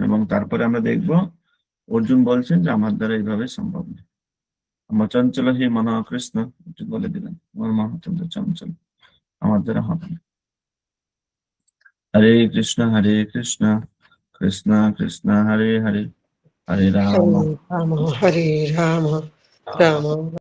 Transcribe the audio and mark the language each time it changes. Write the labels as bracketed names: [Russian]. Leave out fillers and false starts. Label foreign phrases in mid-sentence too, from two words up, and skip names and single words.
[Bangla] এবং তারপরে আমরা দেখব অর্জুন বলছেন যে আমার দ্বারা এইভাবে সম্ভব নয়, আমার চঞ্চল হে মন কৃষ্ণ, অর্জুন বলে দিলেন আমার মন অত্যন্ত চঞ্চল, আমার দ্বারা হবে না। [Sanskrit] হরে কৃষ্ণ কৃষ্ণ কৃষ্ণ হরে হরে, হরে রাম हरे राम, हरे राम, राम